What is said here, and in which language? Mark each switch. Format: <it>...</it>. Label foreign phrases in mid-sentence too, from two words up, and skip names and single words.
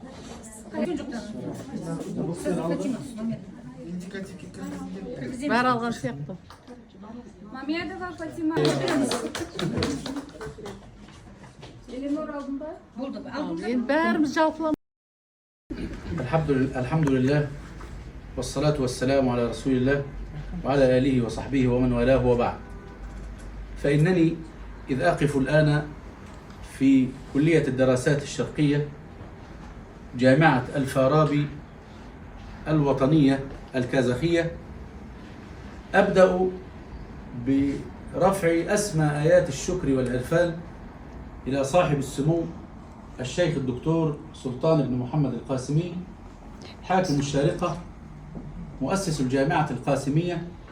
<kk>индикативке кіргізілген. Бәрі алған сияқты. Мамедова Фатима. Эленор алдın ба? Болды. Енді бәріміз жалпылам.</kk> <ar>الحمد لله والصلاة والسلام على رسول الله وعلى آله وصحبه ومن والاه وبعد. فإنني إذ أقف الآن في كلية الدراسات الشرقية جامعة الفارابي الوطنية الكازاخية أبدأ برفع أسمى آيات الشكر والعرفان إلى صاحب السمو الشيخ الدكتور سلطان بن محمد القاسمي حاكم الشارقة مؤسس الجامعة القاسمية.</ar>